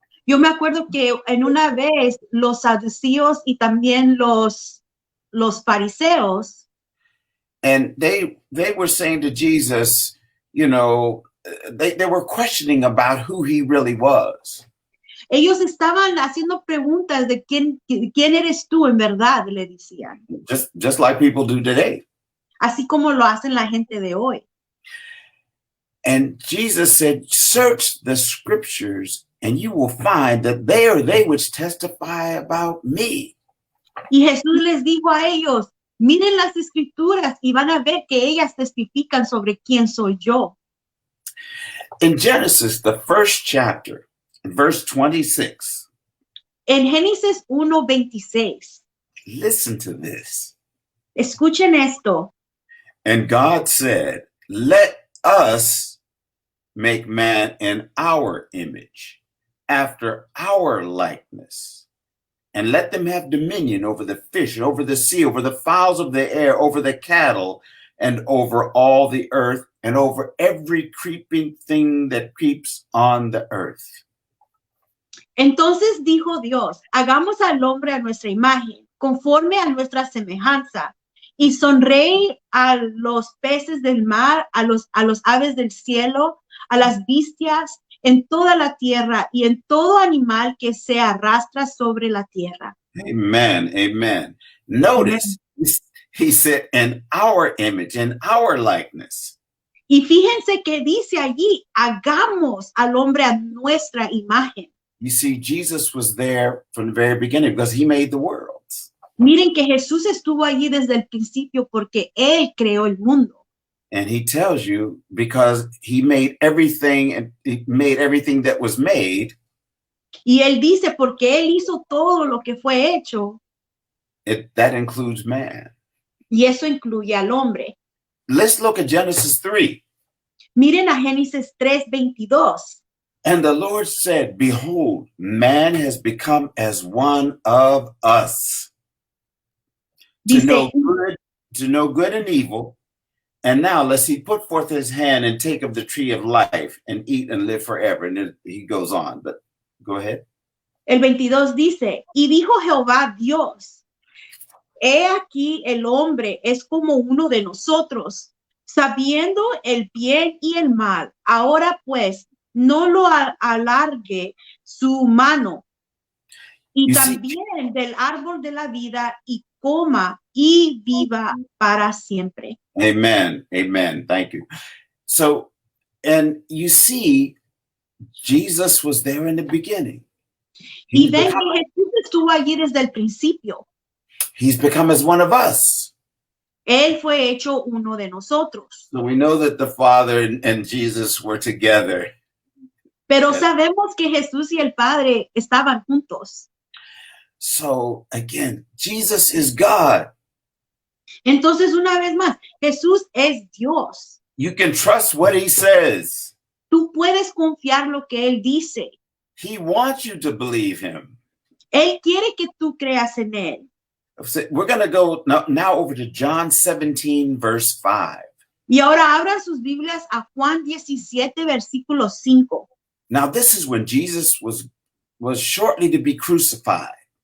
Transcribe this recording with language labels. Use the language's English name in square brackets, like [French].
[Spanish] yo me acuerdo que en una vez los saduceos y también los fariseos, [English] and they were saying to Jesus, you know, they were questioning about who he really was. [Spanish] ellos estaban haciendo preguntas de quién eres tú en verdad, le decían. [English] Just like people do today. [Spanish] Así como lo hacen la gente de hoy. [English] And Jesus said, search the scriptures and you will find that they are they which testify about me. [Spanish] Y Jesús les dijo a ellos, miren las escrituras y van a ver que ellas testifican sobre quién soy yo. [English] In Genesis, the first chapter, verse 26. [Spanish] En Génesis 1:26. [English] Listen to this. [Spanish] Escuchen esto. [English] And God said, let us make man in our image, after our likeness, and let them have dominion over the fish, over the sea, over the fowls of the air, over the cattle, and over all the earth, and over every creeping thing that creeps on the earth. [Spanish] Entonces dijo Dios, hagamos al hombre a nuestra imagen, conforme a nuestra semejanza, y sonreí a los peces del mar, a los aves del cielo, a las bestias, en toda la tierra y en todo animal que se arrastra sobre la tierra. [English] Amen, amen. Notice, he said, in our image, in our likeness. [Spanish] Y fíjense que dice allí, hagamos al hombre a nuestra imagen. [English] You see, Jesus was there from the very beginning because he made the worlds. [Spanish] Miren que Jesús estuvo allí desde el principio porque Él creó el mundo. [English] And he tells you because he made everything and he made everything that was made. [Spanish] Y Él dice porque Él hizo todo lo que fue hecho. [English] That includes man. [Spanish] Y eso incluye al hombre. [English] Let's look at Genesis 3. [Spanish] Miren a Génesis 3:22. [English] And the Lord said, behold, man has become as one of us, to know good and evil. And now lest he put forth his hand and take of the tree of life and eat and live forever. And then he goes on, but go ahead. [Spanish] El 22 dice, y dijo Jehová Dios, he aquí el hombre es como uno de nosotros, sabiendo el bien y el mal. Ahora pues, no lo alargue su mano. Y también del árbol de la vida y coma y viva para siempre. [English] Amen. Amen. Thank you. So, and you see, Jesus was there in the beginning. [Spanish] Y ven que Jesús estuvo allí desde el principio. [English] He's become as one of us. [Spanish] Él fue hecho uno de nosotros. [English] So we know that the Father and Jesus were together. [Spanish] Pero [English] Yes. [Spanish] sabemos que Jesús y el Padre estaban juntos. [English] So again, Jesus is God. [Spanish] Entonces, una vez más, Jesús es Dios. [English] You can trust what he says. [Spanish] Tú puedes confiar lo que Él dice. [English] He wants you to believe him. [Spanish] Él quiere que tú creas en Él. [English] So we're going to go now over to John 17, verse 5. [Spanish] Y ahora abran sus Biblias a Juan 17, versículo 5. [English] Now, this is when Jesus was shortly to be crucified.